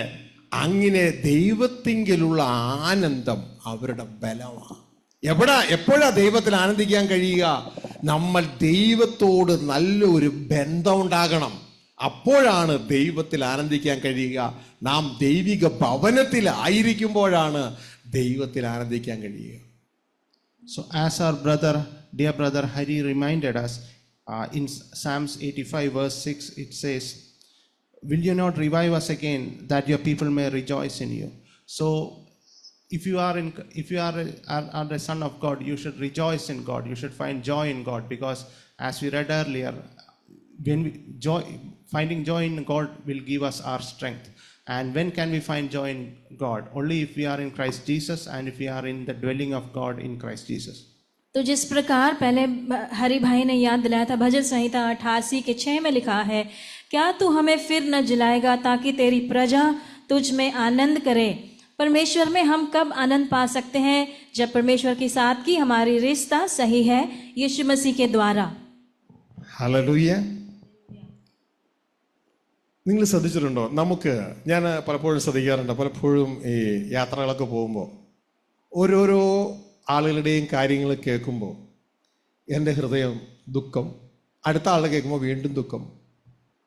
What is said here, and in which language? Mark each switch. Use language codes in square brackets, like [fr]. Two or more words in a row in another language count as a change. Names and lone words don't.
[ml] അങ്ങനെ ദൈവത്തിങ്കലുള്ള ആനന്ദം അവരുടെ ബലമാണ്. എപ്പോഴാ ദൈവത്തിൽ ആനന്ദിക്കാൻ കഴിയുക? നമ്മൾ ദൈവത്തോട് നല്ലൊരു ബന്ധം ഉണ്ടാകണം. അപ്പോഴാണ് ദൈവത്തിൽ ആനന്ദിക്കാൻ കഴിയുക. നാം ദൈവിക ഭവനത്തിൽ ആയിരിക്കുമ്പോഴാണ് ദൈവത്തിൽ ആനന്ദിക്കാൻ കഴിയുക. [en] So as our dear brother Hari reminded us, in Psalms 85 verse 6 it says, will you not revive us again that your people may rejoice in you? So if you are a son of God, you should rejoice in God, you should find joy in God, because as we read earlier, finding joy in God will give us our strength. And when can we find joy in God? Only if we are in Christ Jesus and if we are in the dwelling of God in Christ Jesus. [hi] तो जिस प्रकार पहले हरि भाई ने याद दिलाया था, भजन संहिता 88:6 में लिखा है, क्या तू हमें फिर न जिलाएगा ताकि तेरी प्रजा तुझ में आनंद करे। परमेश्वर में हम कब आनंद पा सकते हैं? जब परमेश्वर के साथ की हमारी रिश्ता सही है यीशु मसीह के द्वारा। [ml] ഹല്ലേലൂയ. നിങ്ങൾ ശ്രദ്ധിച്ചിട്ടുണ്ടോ? ഞാൻ പലപ്പോഴും ശ്രദ്ധിക്കാറുണ്ട്, പലപ്പോഴും ഈ യാത്രകളൊക്കെ പോകുമ്പോൾ ഓരോരോ ആളുകളുടെയും കാര്യങ്ങൾ കേൾക്കുമ്പോൾ എൻ്റെ ഹൃദയം ദുഃഖം, അടുത്ത ആളുടെ കേൾക്കുമ്പോൾ വീണ്ടും ദുഃഖം.